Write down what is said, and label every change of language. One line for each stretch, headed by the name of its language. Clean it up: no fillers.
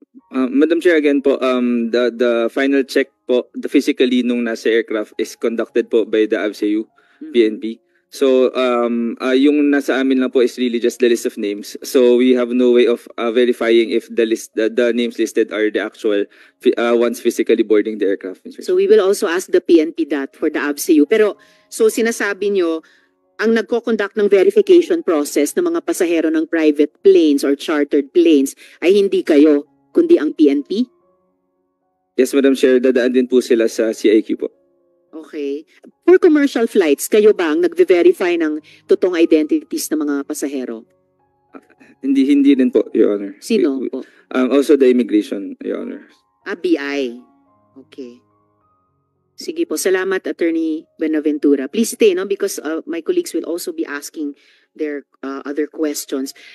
English: Madam Chair, again po, the final check po, the physically nung nasa aircraft is conducted po by the ABCU, PNP.
Filipino: So, yung nasa amin lang po is really just the list of names.
English: So, we have no way of verifying if the names listed are the actual ones physically boarding the aircraft. So, we will also ask the PNP that for the ABCU.
Filipino: Pero, so sinasabi nyo, ang nagko-conduct ng verification process ng mga pasahero ng private planes or chartered planes ay hindi kayo, kundi ang PNP?
English: Yes, Madam Chair,
Filipino: dadaan din po sila sa CIQ po.
English: Okay.
Filipino: For commercial flights, kayo ba ang nagve-verify ng totoong identities ng mga pasahero? Hindi din po, Your Honor. Sino po?
English: Also the immigration, Your Honor.
Filipino: BI. Okay. Sige po. Salamat, Attorney Benaventura. Please stay, no?
English: Because my colleagues will also be asking their other questions.